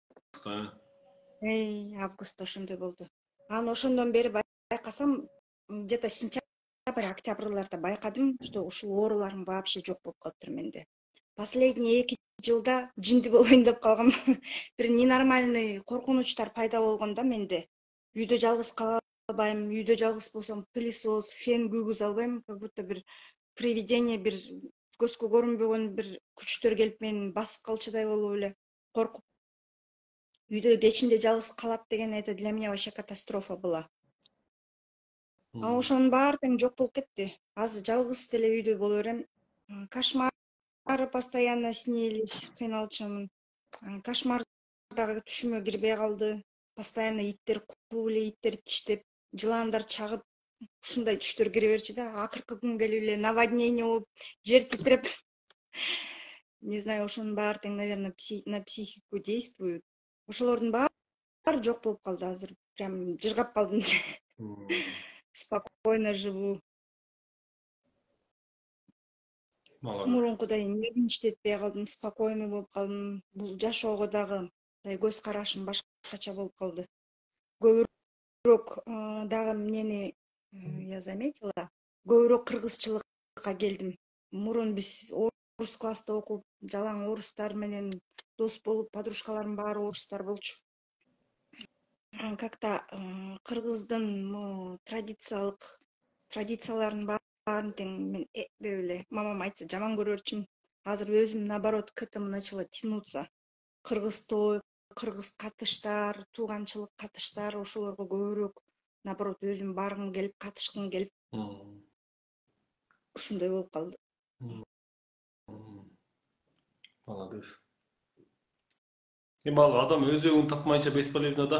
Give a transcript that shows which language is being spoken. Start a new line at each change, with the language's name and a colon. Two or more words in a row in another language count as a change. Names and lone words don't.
Kyrgyz: Августта ошондой болду. Анан ошондон бери байкасам,
Russian: где-то сентябрь,
Kyrgyz: октябрларда байкадым, что ушул ооруларым вообще жок болуп калыптыр менде. Последний 2 жылда жинди болоюн деп калгам. Бир ненормальный коркунучтар пайда болгон да менде. Үйдө жалгыз кала албайм, үйдө жалгыз болсом пылесос, фен күйгүзө албайм,
Russian: как будто
Kyrgyz: бир привидение, бир көзгө көрүнбөгөн бир күчтөр келип мени басып калчудай болуп эле коркуп. Үйдө печинде жалгыз калат деген,
Russian: это для меня вообще катастрофа была.
Kyrgyz: Ошонун баары тең жок болуп кетти. Азыр жалгыз деле үйдө боло берем.
Russian: Кошмары постоянно снились,
Kyrgyz: кыйналчумун. Кошмар дагы түшүмө кирбей калды. Постоянно иттер кууп эле, иттер тиштеп, жыландар чагып, ушундай түштөр кире берчү да. Акыркы күн келип эле наводнение болуп, жер титиреп.
Russian: Не знаю,
Kyrgyz: ошонун баары тең,
Russian: наверное, на психику действует.
Kyrgyz: ошолордун баары жок болуп калды азыр. Прям жыргап калдым.
Russian: Спокойно живу. Молодец.
Kyrgyz: Мурункудай нервничать калдым, спокойный болуп калдым. Бул жашоого дагы көз карашым башкача болуп калды. Көбүрөөк дагы эмнени
Russian: я заметила,
Kyrgyz: көбүрөөк кыргызчылыкка келдим. Мурун биз орус класста окуп, жалаң орустар менен дос болуп, подружкаларым баары орустар болчу. Как-то кыргыздын традицияларын баарын тең мен деп эле мамам айтса жаман көрөрчүмүн. Азыр өзүм
Russian: наоборот к этому начала тянуться.
Kyrgyz: Кыргыз той, кыргыз катыштар, тууганчылык катыштар, ошолорго көбүрөөк наоборот өзүм баргым келип, катышкым келип, ушундай болуп калды.
Russian: Молодец.
Kyrgyz: Эми ал адам өзөгүн тапмайынча бесполезно да.